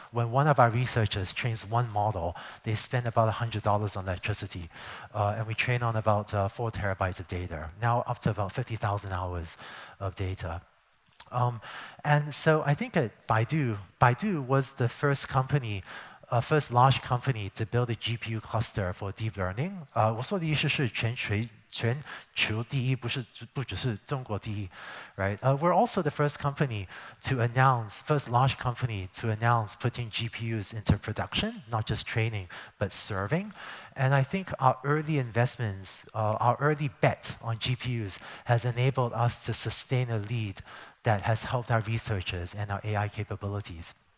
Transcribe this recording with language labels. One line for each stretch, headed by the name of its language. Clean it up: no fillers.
English: When one of our researchers trains one model, they spend about $100 on electricity. And we train on about 4 terabytes of data, now up to about 50,000 hours of data. And so I think at Baidu was the first company, first large company to build a GPU cluster for deep learning.
Chinese: 我说的意思是全球第一，不只是中国第一, right?
English: We're also the first company to announce, first large company to announce putting GPUs into production, not just training, but serving. And I think our early investments, our early bet on GPUs has enabled us to sustain a lead that has helped our researchers and our AI capabilities.